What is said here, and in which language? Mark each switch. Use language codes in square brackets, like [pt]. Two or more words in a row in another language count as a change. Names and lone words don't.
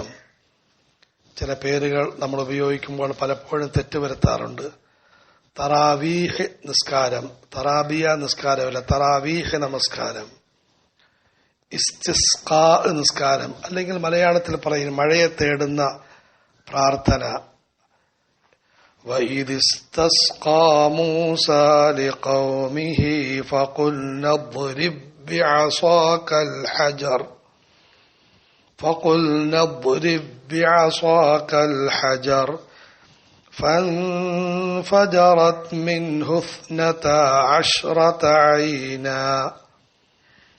[ml] ചില പേരുകൾ നമ്മൾ ഉപയോഗിക്കുമ്പോൾ പലപ്പോഴും തെറ്റുവരുത്താറുണ്ട്. തറാവീഹ് നിസ്കാരം, തറാബിയ നിസ്കാരമല്ല, തറാവീഹ് നമസ്കാരം. ഇസ്തിസ്ഖാ നിസ്കാരം, അല്ലെങ്കിൽ മലയാളത്തിൽ പറയും മഴയെ തേടുന്ന പ്രാർത്ഥന. [ar] وَإِذِ اسْتَسْقَى مُوسَى لِقَوْمِهِ فَقُلْنَا اضْرِب بِّعَصَاكَ الْحَجَرَ فَانْفَجَرَتْ مِنْهُ 12 عَيْنًا.